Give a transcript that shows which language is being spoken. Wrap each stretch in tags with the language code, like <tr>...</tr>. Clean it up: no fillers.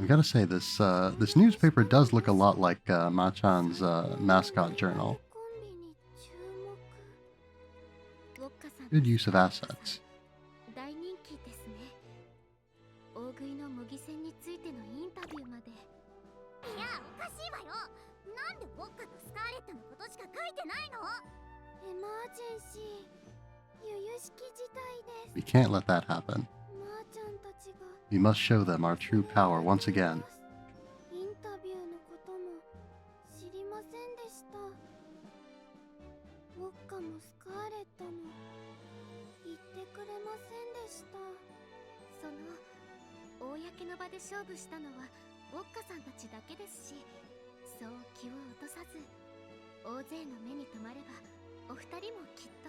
<en>I gotta say, this newspaper does look a lot like Machan's mascot journal.</en> <ja>コンビに注目。ウォッカさん</ja> <en>Good use of assets.</en> <ja>大人気ですね。大食いの模擬戦についてのインタビューまで。いや、おかしいわよ。なんでウォッカとスカーレットのことしか書いてないの？エマージェンシー、由々しき事態です。</ja> <en>We can't let that happen.</en> <ja>マーちゃんたちが</ja> <en>We must show them our true power once again.</en> <ja>インタビューのことも知りませんでした。ウォッカもスカーレットも言ってくれませんでした。その公の場で勝負したのはウォッカさんたちだけですし、そう気を落とさず大勢の目に留まればお二人もきっと。</ja>